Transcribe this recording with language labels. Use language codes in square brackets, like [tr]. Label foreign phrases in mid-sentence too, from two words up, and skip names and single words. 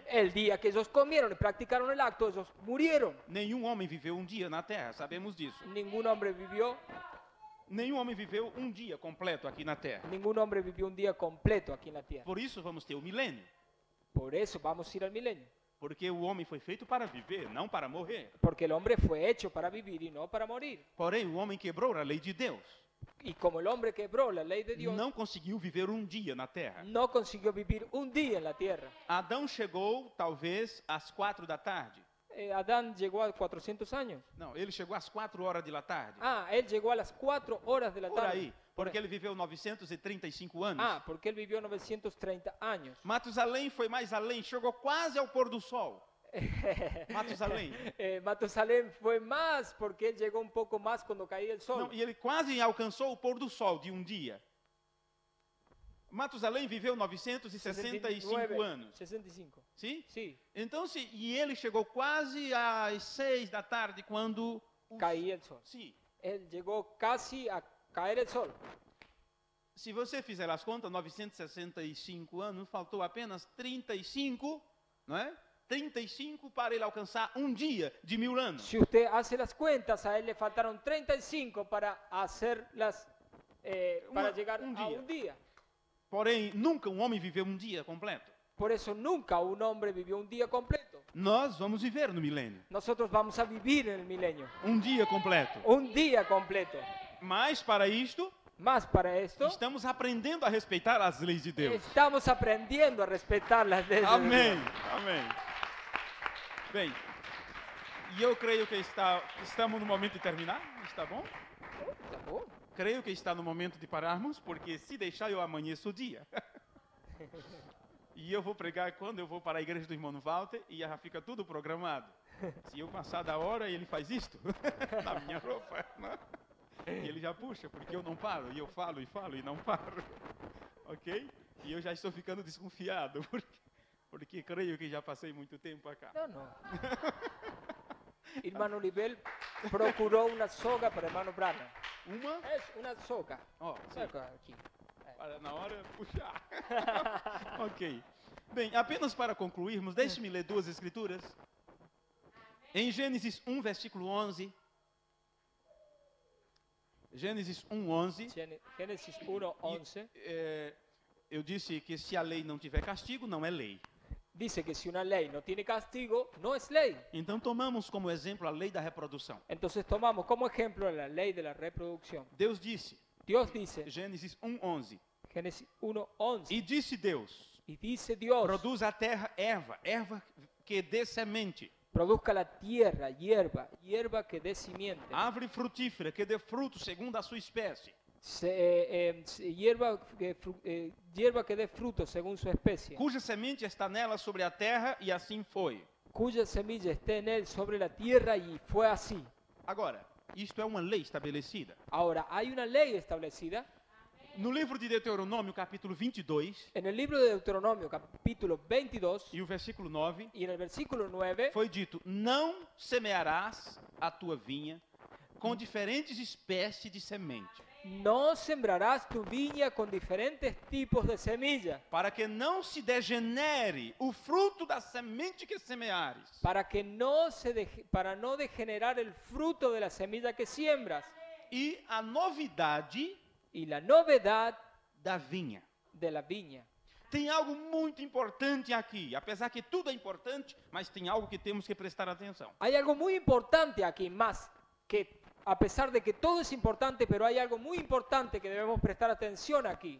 [es] El día que ellos comieron y practicaron el acto, ellos murieron. [pt] Nenhum homem viveu um dia na terra, sabemos disso. [es] Ningún hombre vivió [pt] Um dia completo aqui na terra. [es] un día completo aquí en la tierra. [pt] Por isso vamos ter o milênio. [es] Por eso vamos a ir al milenio. [pt] Porque o homem foi feito para viver, não para morrer. [es] Porque el hombre fue hecho para vivir y no para morir. [pt] Porém, o homem quebrou a lei de Deus. [es] Y como el hombre quebró la ley de Dios, [pt] não conseguiu viver um dia na terra. [es] no consiguió vivir un día en la tierra. [pt] Adão chegou talvez às 4 da tarde. [es] Adán llegó a 400 años. [pt] Não, ele chegou às 4 horas da tarde. [es] Él llegó a las 4 horas de la [pt] Por [es] tarde. [pt] aí, porque ele viveu 935 anos. [es] Porque él vivió 930 años. [pt] Matusalém foi mais além, chegou quase ao pôr do sol. Matusalém. [es] Matusalén fue más porque él llegó un poco más cuando caía el sol. [pt] Não, e ele quase alcançou o pôr do sol de um dia. Matusalém viveu 965 anos. 65. Sim? [es] Sí, [pt] Então, e ele chegou quase às 6 da tarde quando... [es] caía el sol. [pt] Sim. [es] Él llegó casi a caer el sol. [pt] Se você fizer as contas, 965 anos, faltou apenas 35, não é? 35 para ele alcançar um dia de 1000 anos. [es] Si usted hace las cuentas, a él le faltaron 35 para hacerlas, para llegar a un día. [pt] Porém, nunca um homem viveu um dia completo. [es] Por eso nunca un hombre vivió un día completo. [pt] Nós vamos viver no milênio. [es] Nosotros vamos a vivir en el milenio. [pt] Um dia completo. [es] Un día completo. [pt] Mas para isto, [es] Más para esto, [pt] estamos aprendendo a respeitar as leis de Deus. [es] estamos aprendiendo a respetar las leyes de [pt] Amém. [es] Dios. [pt] Amém. Bem, e eu creio que estamos no momento de terminar. Está bom? Tá bom. Creio que está no momento de pararmos, porque se deixar eu amanheço o dia. E eu vou pregar quando eu vou para a igreja do irmão Walter e já fica tudo programado. Se eu passar da hora, ele faz isto na minha roupa. Né? E ele já puxa, porque eu não paro. E eu falo e não paro. Ok? E eu já estou ficando desconfiado, porque creio que já passei muito tempo acá. [es] No. Hermano Olivel procuró una soga para hermano Branham. [pt] Uma? [es] Es una soga. [pt] Ó, sim. Saca aqui. Para na hora puxar. Ok. Bem, apenas para concluirmos, deixe-me ler duas escrituras. Em Gênesis 1, versículo 11. Gênesis 1, 11. [es] Génesis 1, 11. [pt] Eu disse que se a lei não tiver castigo, não é lei. [es] Dice que si una ley no tiene castigo, no es ley. [pt] Então tomamos como exemplo a lei da reprodução. [es] Entonces tomamos como ejemplo la ley de la reproducción. [pt] Deus disse, [es] Dios dice, [pt] Gênesis 1, 11. [es] Génesis 1, 11. [pt] E disse Deus, [es] Y dice Dios, [pt] produz a terra erva que dê semente, [es] produzca la tierra hierba que dé simiente. [pt] árvore frutífera que dê fruto segundo a sua espécie. [es] Hierba que dé fruto según su especie, [pt] Cuja semente está nela sobre a terra, e assim foi. [es] cuya semilla esté en él sobre la tierra, y fue así. [pt] Agora, isto é uma lei estabelecida. [es] Ahora, hay una ley establecida [pt] No livro de Deuteronômio, capítulo 22, [es] en el libro de Deuteronomio, capítulo 22, [pt] e o versículo 9, [es] y en el versículo 9, [pt] foi dito: não semearás a tua vinha com diferentes espécies de semente, [es] no sembrarás tu viña con diferentes tipos de semilla, [pt] para que não se degenere o fruto da semente que semeares. [es] para no degenerar el fruto de la semilla que siembras. [pt] E a novidade [es] Y la novedad [pt] da vinha. [es] de la viña. [pt] Tem algo muito importante aqui, apesar que tudo é importante, mas tem algo que temos que prestar atenção. [es] Hay algo muy importante aquí, más que a pesar de que todo es importante, pero hay algo muy importante que debemos prestar atención aquí.